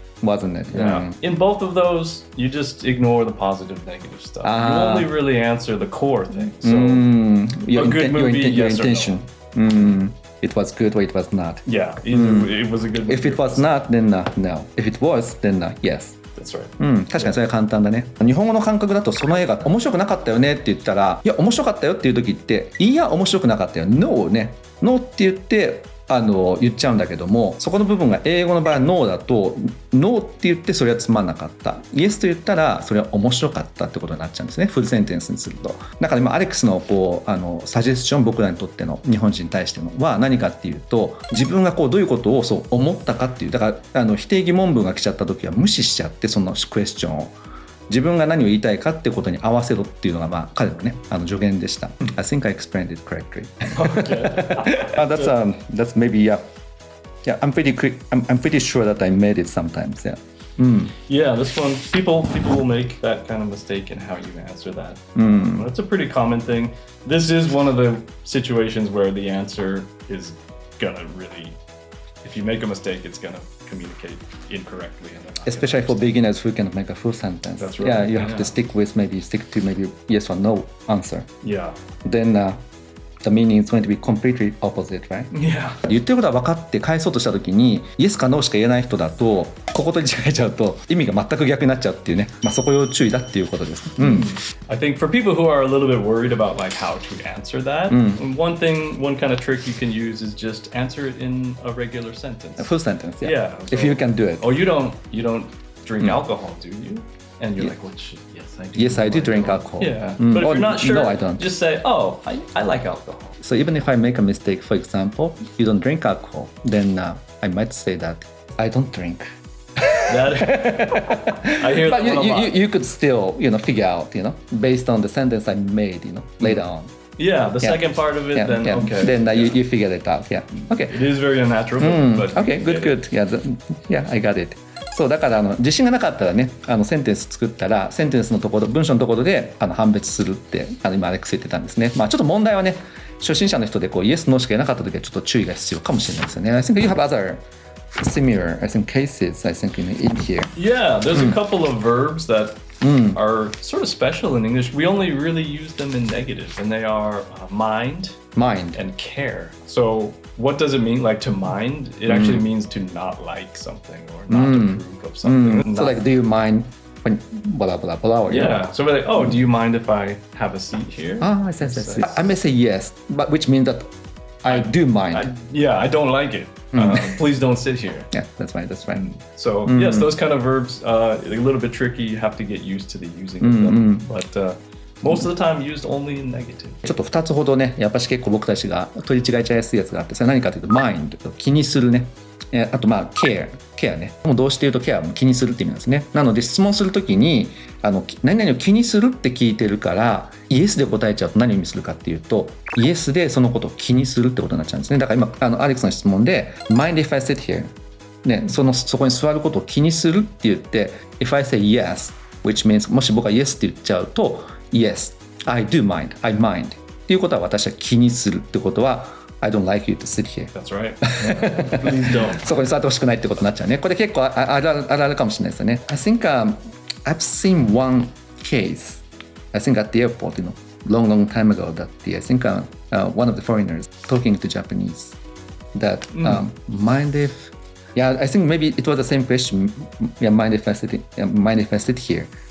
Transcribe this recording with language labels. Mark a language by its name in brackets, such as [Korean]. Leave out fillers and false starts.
[English] Wasn't it? Yeah. In both of those, you just ignore the positive, negative stuff. You only really answer the core thing. So a good movie, your yes intention. or no. It was good or it was not. Yeah. Either it was a good movie. If it was not, then no. If it was, then yes. That's right. [Japanese] 確かにそれは簡単だね。日本語の感覚だとその映画面白くなかったよねって言ったら、いや面白かったよっていう時っていや面白くなかったよ No ね No って言って言っちゃうんだけども、そこの部分が英語の場合は No だと No って言ってそれはつまんなかった Yes と言ったらそれは面白かったってことになっちゃうんですね。フルセンテンスにすると。だから今アレックスのサジェスション僕らにとっての日本人に対してのは何かっていうと、自分がどういうことをそう思ったかっていう、だから否定疑問文が来ちゃった時は無視しちゃって、そのクエスチョンを自分が何を言いたいかってことに合わせろっていうのが彼のね助言でした。 [English] I think I explained it correctly. That's maybe yeah. I'm pretty sure that I made it sometimes. Yeah. Yeah, this one, people will make that kind of mistake in how you answer that. That's a pretty common thing. This is one of the situations where the answer is gonna really, if you make a mistake, it's gonna communicate incorrectly. Especially for beginners who can make a full sentence. That's right. Yeah, you have to stick to maybe yes or no answer. Yeah. Then the meaning is going to be completely opposite, right? Yeah. [Japanese] 言ってることは分かって返そうとした時にイエスかノーしか言えない人だとここと違えちゃうと意味が全く逆になっちゃうっていうね、そこ要注意だっていうことです。 [English] I think for people who are a little bit worried about like how to answer that, one kind of trick you can use is just answer it in a regular sentence. A full sentence, yeah. Yeah. If you can do it. Oh, you don't drink alcohol, do you? And you're like, well, shit, yes, I do. Yes, I do drink alcohol. Yeah. But if you're not sure, no, I don't. Just say, oh, I like alcohol. So even if I make a mistake, for example, you don't drink alcohol, then I might say that I don't drink. I hear But that one a lot. you could still, figure out, based on the sentence I made, later on. Yeah, the second part of it, then okay. Then you figure it out. Yeah. Okay. It is very unnatural, but Okay, good. Yeah, I got it. [Japanese] そうだから自信がなかったらねセンテンス作ったらセンテンスのところ文章のところで判別するって今アレックス言ってたんですね。ちょっと問題はね初心者の人でイエスノーしか言えなかった時はちょっと注意が必要かもしれないですよね。 [English] I think you have other similar cases in here. Yeah, there's a couple of verbs that are sort of special in English. We only really use them in negative, and they are mind and care. So what does it mean, like to mind? It actually means to not like something or not approve of something. So like, do you mind when blah blah blah? Or yeah. So we're like, oh, do you mind if I have a seat here? I see. I may say yes, but which means that I do mind. I don't like it. Please don't sit here. Yeah, that's right. So yes, those kind of verbs, a little bit tricky. You have to get used to the using of them. But most of the time used only in negative. [Japanese] ちょっと2つほどね、やっぱし結構僕たちが取り違えちゃいやすいやつがあって、それ何かというと mind 気にするね。あとcare ね。もう動詞で言うと care も気にするって意味なんですね。なので質問するときに何々を気にするって聞いてるからイエスで答えちゃうと何を意味するかっていうとイエスでそのことを気にするってことになっちゃうんですね。だから今アレックスの質問で [English] mind if I sit here [Japanese] ね、そこに座ることを気にするって言って [English] if I say yes which means [Japanese] もし僕が yes って言っちゃうと [English] yes I do mind I mind [Japanese] っていうことは私は気にするってことは [English] I don't like you to sit here. That's right. Please don't. [Japanese] そこに座ってほしくないってことになっちゃうね。これ結構あるあるかもしれないですよね。 [English] I think I've seen one case. I think at the airport, long time ago, that I think one of the foreigners talking to Japanese that mind if. Yeah, I think maybe it was the same question. Yeah, mind if I sit here.